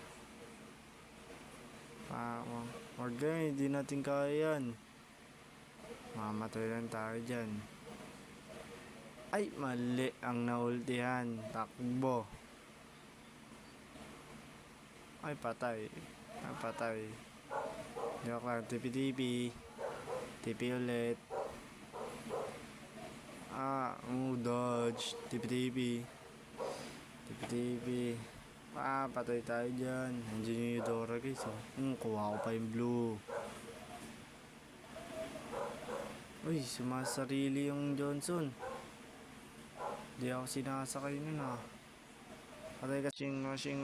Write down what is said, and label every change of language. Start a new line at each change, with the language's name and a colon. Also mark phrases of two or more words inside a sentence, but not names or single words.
Filipino: Huwag ganyan, hindi natin kaya yan. Mamatay lang tayo dyan. Ay, mali ang naultihan. Takbo. Ay, patay. Ay, patay. Joke lang, tipi-tipi. Tipi ulit. Dodge. Tipi-tipi. Tipi-tipi. Patay tayo dyan. Nandiyan yung Eudora, guys, oh. Kuha ko pa yung blue. Uy, sumasarili yung Johnson. Di ako sinasakay nun, ah. Patay ka, washing.